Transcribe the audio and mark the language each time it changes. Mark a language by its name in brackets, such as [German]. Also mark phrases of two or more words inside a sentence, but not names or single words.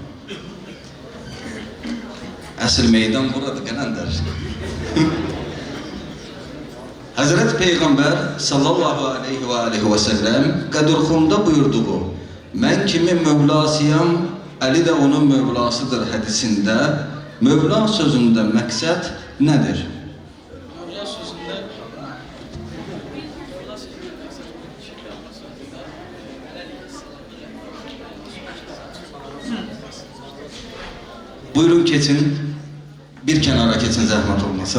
[Turkish] Asıl meydan burada Qaləndər. Hazreti Peygamber [Arabic] sallallahu aleyhi ve sellem [Turkish] Qədirxunda buyurduğu [Azerbaijani] "Mən kimin Mövlasıyam, Əli də onun Mövlasıdır" hədisində Mövla sözündə məqsəd nədir? Mövla sözündə Buyurun keçin, [Turkish] bir kenara [Azerbaijani] keçin zəhmət olmasa.